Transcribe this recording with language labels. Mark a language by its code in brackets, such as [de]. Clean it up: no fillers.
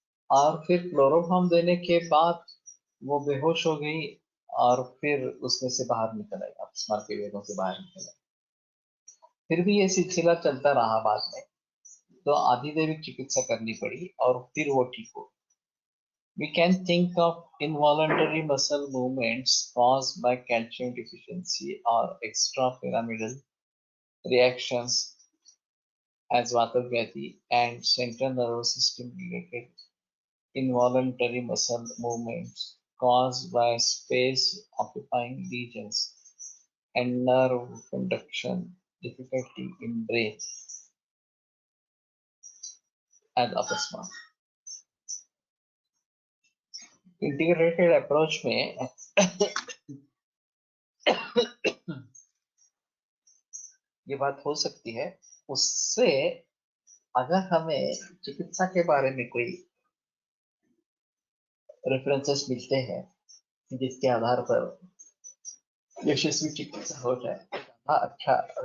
[hi] और फिर क्लोरोफॉर्म देने के बाद वो बेहोश हो गई, और फिर उसमें से बाहर निकल आई, अपस्मार के वेदों से बाहर निकल आई। फिर भी ये सिलसिला चलता रहा, बाद में तो आधिदैविक चिकित्सा करनी पड़ी और फिर वो ठीक हो। [en] We can think of involuntary muscle movements caused by calcium deficiency or extrapyramidal reactions as Vatavyati and central nervous system related involuntary muscle movements caused by space occupying lesions and nerve conduction difficulty in brain as apasma. [hi] Integrated approach में ये बात हो सकती है। उससे अगर हमें चिकित्सा के बारे में कोई रेफरेंसेस मिलते हैं जिसके आधार पर यशस्वी चिकित्सा हो जाए, हाँ अच्छा।